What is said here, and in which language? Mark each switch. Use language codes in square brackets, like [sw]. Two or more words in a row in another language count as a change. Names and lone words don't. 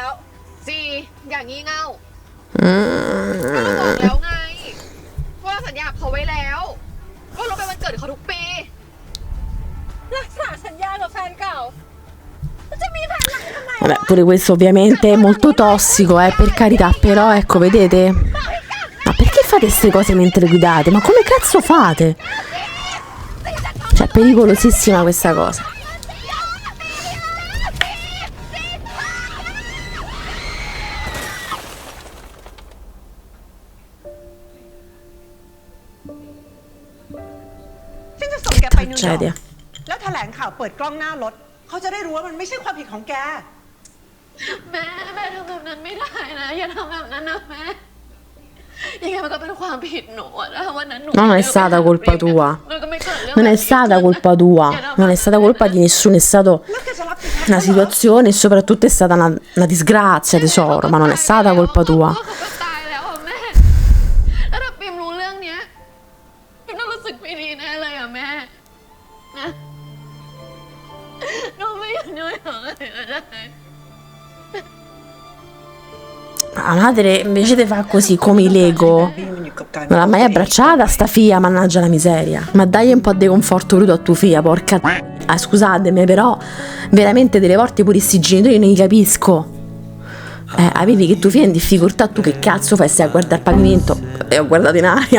[th] จีอย่างงี้เง่าก็เราบอกแล้วไงว่าเราสัญญากับเขาไว้แล้วว่าเราไปวันเกิดเขาทุกปี รักษาสัญญากับแฟนเก่าแล้วจะมีแฟนใหม่ทำไม [it] Vabbè, pure questo ovviamente è molto tossico, per carità, però ecco, vedete? Ma perché fate queste cose mentre guidate? Ma come cazzo fate? Cioè, è pericolosissima questa cosa. Tragedia. [th] แล้วแถลงข่าวเปิดกล้องหน้ารถเขาจะได้รู้ว่ามันไม่ใช่ความผิดของแก แม่ทำแบบนั้นไม่ได้นะอย่าทำแบบนั้นนะแม่ยังไงมันก็เป็นความผิดหนูอะถ้าวันนั้นหนู [it] Non è stata colpa tua. [th] มันก็ไม่เกิดเรื่อง [it] Non è stata colpa tua. Non è stata colpa di nessuno, è stata [th] แล้วแกจะรับผิดแทน [it] una situazione e soprattutto è stata una disgrazia, tesoro, ma non è stata colpa tua. [th] เขาก็ตายแล้วอะแม่แล้วถ้าปิมรู้เรื่องเนี้ยปิมต้องรู้สึกไม่ดีแน่เลยอะแม่นะหนูไม่อยากด้วยหรอกเลยก็ได้ [it] La madre invece di fare così come i Lego [th] บี้มันอยู่กับการ [it] non l'ha mai abbracciata sta figlia, mannaggia la miseria. Ma dai un po' di conforto crudo a tua figlia, porca. Scusatemi, però veramente delle volte pure sti genitori non li capisco. Avevi che tua figlia è in difficoltà, tu che cazzo fai? Stai a guardare il pavimento e ho guardato in aria.